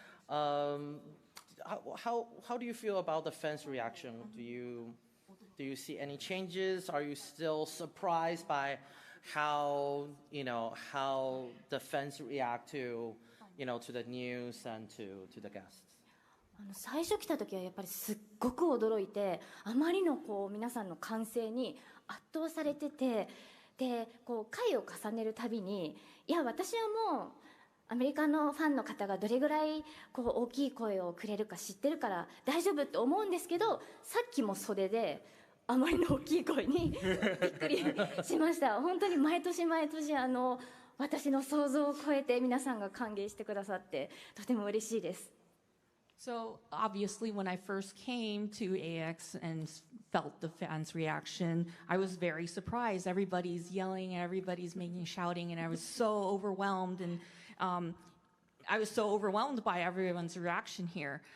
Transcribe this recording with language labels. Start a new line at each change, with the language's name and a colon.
English: How do you feel about the fans' reaction? Do you see any changes? Are you still surprised by how the fans react to, you know, to the news and to the guests?
Japanese: 最初来た時はやっぱりすっごく驚いて、あまりのこう皆さんの歓声に圧倒されてて、でこう回を重ねるたびに、いや私はもうアメリカのファンの方がどれぐらいこう大きい声をくれるか知ってるから大丈夫って思うんですけど、さっきも袖であまりの大きい声にびっくりしました。本当に毎年毎年私の想像を超えて皆さんが歓迎してくださってとても嬉しいです。
English: So obviously when I first came to AX and felt the fans' reaction, I was very surprised. Everybody's yelling and everybody's shouting, and I was so overwhelmed, and I was so overwhelmed by everyone's reaction here.